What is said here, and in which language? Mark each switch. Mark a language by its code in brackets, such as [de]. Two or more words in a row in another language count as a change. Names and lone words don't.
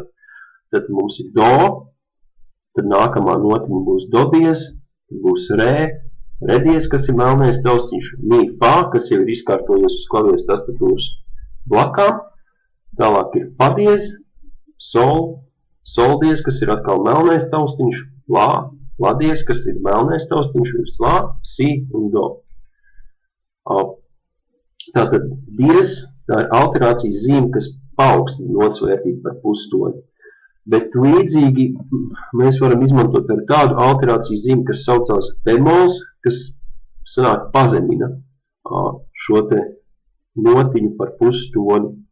[lv] Tad mums ir do, tad nākamā notiņa būs do diez, tad būs re, re diez, kas ir melnais taustiņš, mi, fa, kas jau ir izkārtojies uz klavieres tastatūras blakām, tālāk ir fa diez, sol, sol diez, kas ir atkal melnais taustiņš, la, la diez, kas ir melnais taustiņš, virs la, si un do. Tātad diez, tā ir alterācijas zīme, kas paaugstina notas vērtību par pustoni. Bet līdzīgi mēs varam izmantot ar tādu alterācijas zīmi, kas saucās bemols, kas sanāk pazemina šo te notiņu par pustoni.